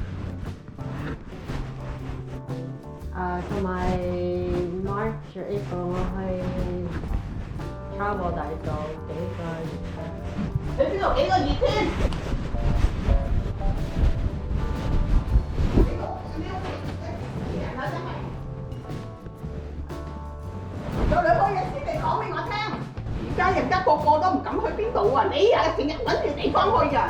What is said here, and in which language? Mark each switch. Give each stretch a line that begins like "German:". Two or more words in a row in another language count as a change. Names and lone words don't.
Vietnamese: Xong rồi
English: March or April
Vietnamese: tôi hay travel đại độ
Cantonese: 幾個月。去邊度幾個月先？有兩個嘢先嚟講俾我聽。而家人家個個都唔敢去邊度啊！你啊，成日揾住地方去啊！